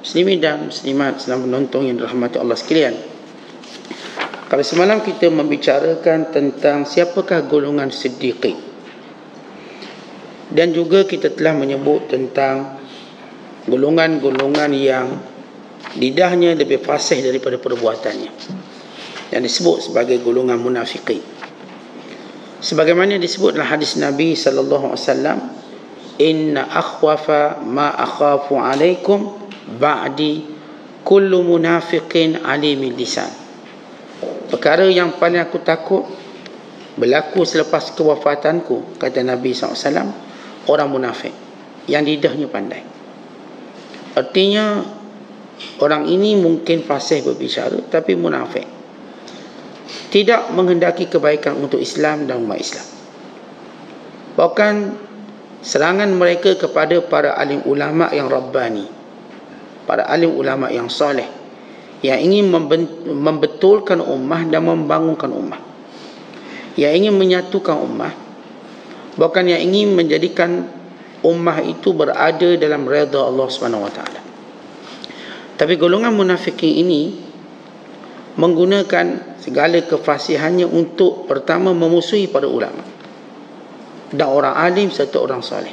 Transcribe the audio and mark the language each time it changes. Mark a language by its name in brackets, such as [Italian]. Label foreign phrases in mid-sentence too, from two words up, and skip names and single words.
[Malay] Muslimin dan muslimat sedang menonton yang dirahmati Allah sekalian, kalau semalam kita membicarakan tentang siapakah golongan siddiqin, dan juga kita telah menyebut tentang golongan-golongan yang lidahnya lebih fasih daripada perbuatannya, yang disebut sebagai golongan munafiqin. Sebagaimana disebut dalam hadis Nabi [Arabic] صلى الله عليه وسلم، إن أخوف ما أخاف عليكم بعدي كل منافق عليم اللسان. [Malay] Perkara yang paling aku takut berlaku selepas kewafatanku, kata Nabi SAW, orang munafik yang lidahnya pandai. Artinya orang ini mungkin fasih berbicara tapi munafik, tidak menghendaki kebaikan untuk Islam dan umat Islam. Bahkan serangan mereka kepada para alim ulama yang rabbani, para alim ulama yang soleh, yang ingin membetulkan ummah dan membangunkan ummah, yang ingin menyatukan ummah, bahkan yang ingin menjadikan ummah itu berada dalam redha Allah SWT. Tapi golongan munafikin ini menggunakan segala kefasihannya untuk pertama memusuhi para ulama dan orang alim serta orang soleh.